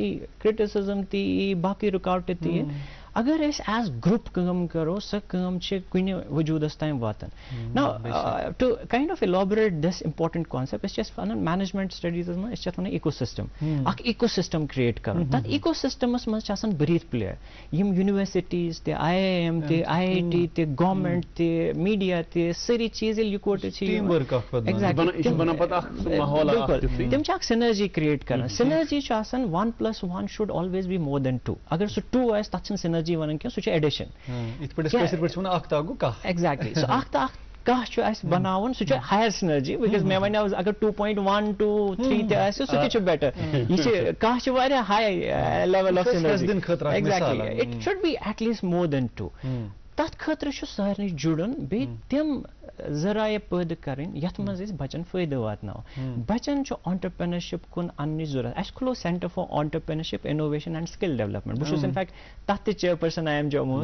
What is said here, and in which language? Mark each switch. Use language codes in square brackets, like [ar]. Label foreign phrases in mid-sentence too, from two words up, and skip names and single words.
[ks] یی کرٹسزم تہِ یی باقٕے رُکاوٹہٕ تہِ یی اگر أسۍ [en] as group [ks] کٲم کرو سۄ کٲم چھِ کُنہِ وجوٗدس تام واتان [en] now to kind of elaborate this important concept [ks] أسۍ چھِ اَتھ وَنان [en] management studies [ks] منٛز أسۍ چھِ اَتھ وَنان ایٖکو سِسٹم اکھ ایٖکو سِسٹم کریٹ کرُن تتھ ایٖکو سِسٹمس منٛز چھِ آسان بٔرِتھ پٕلیر یِم یونیورسٹیٖز تہِ آی آی ایم تہِ آی آی ٹی تہِ گورمینٹ تہِ میٖڈیا تہِ سٲری چیٖز ییٚلہِ یِکوٹہٕ چھِ بِلکُل تِم چھِ اکھ سِنرجی کریٹ کران سِنرجی چھُ آسان 1+1 [en] should always be more than [ks] 2 اگر سُہ 2 آسہِ تتھ چھِنہٕ سِنرجی ونان کینٛہہ سُہ چھُ [en] addition exactly [ks] سُہ اکھ تہٕ اکھ کانٛہہ چھُ اَسہِ بناوُن سُہ چھُ [en] higher synergy because [ks] مےٚ وَنیو اگر 2.1 2 3 تہِ آسہِ سُہ تہِ چھُ بیٹر یہِ چھِ کانٛہہ چھُ واریاہ [en] high level of synergy exactly it should be at least more than 2 [ks] تتھ خٲطرٕ چھُ سارنٕے جُڑُن بیٚیہِ تِم ذرایع پٲدٕ کَرٕنۍ یتھ منٛز أسۍ بچن فٲیدٕ واتناوو بچن چھُ آنٹرپرینرشِپ کُن اننٕچ ضروٗرت اَسہِ کھُلوو سینٹر فار آنٹرپرینرشِپ انوویشن اینڈ سِکل ڈیولپمنٹ بہٕ چھُس انفیکٹ تتھ تہِ چیئرپٔرسن آی ایم جموں